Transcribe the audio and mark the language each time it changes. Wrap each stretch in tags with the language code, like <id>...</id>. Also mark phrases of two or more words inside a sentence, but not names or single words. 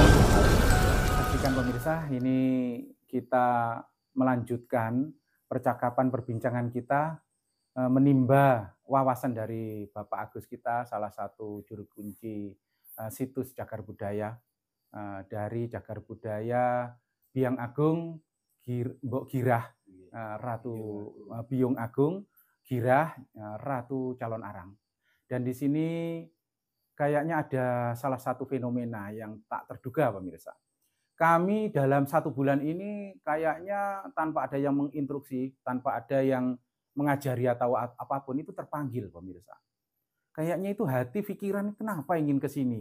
<id>Saksikan pemirsa, ini kita melanjutkan percakapan perbincangan kita menimba wawasan dari Bapak Agus kita, salah satu juru kunci situs Cagar Budaya, dari Cagar Budaya Biang Agung, Mbok Girah, Ratu Biung Agung, Girah, Ratu Calon Arang. Dan di sini kayaknya ada salah satu fenomena yang tak terduga pemirsa. Kami dalam 1 bulan ini kayaknya tanpa ada yang menginstruksi, tanpa ada yang mengajari atau apapun itu terpanggil pemirsa. Kayaknya itu hati pikiran kenapa ingin ke sini.</id>